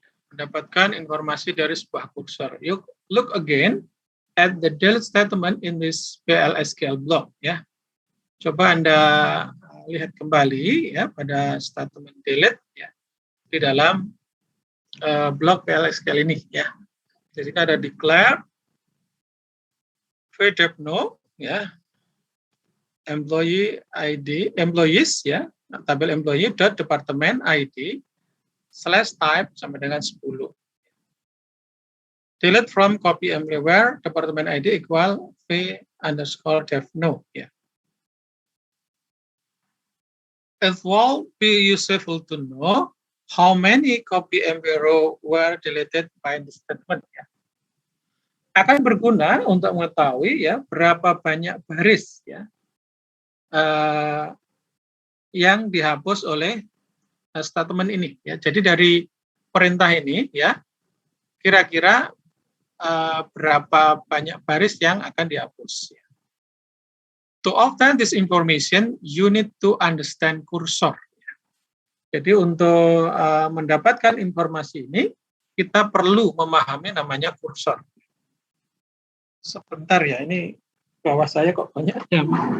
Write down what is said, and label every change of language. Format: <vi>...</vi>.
<id>Mendapatkan informasi dari sebuah kursor.</id> <en>You look again at the delete statement in this PLSQL block ya.</en> <id>Coba Anda lihat kembali ya pada statement delete ya di dalam blok PLSQL ini ya. Di sini ada declare VDEPNO ya, employee ID, employees ya, tabel employee dot department ID /type sampai dengan 10.</id> <en>Delete from copy everywhere department ID equal v_devno ya. It will be useful to know how many copy row were deleted by the statement ya.</en> <id>Akan berguna untuk mengetahui ya berapa banyak baris ya yang dihapus oleh statement ini ya. Jadi dari perintah ini ya kira-kira berapa banyak baris yang akan dihapus ya.</id> <en>To obtain this information, you need to understand cursor.</en> <id>Jadi untuk mendapatkan informasi ini, kita perlu memahami namanya kursor. Sebentar ya, ini bawah saya kok banyak jam.</id>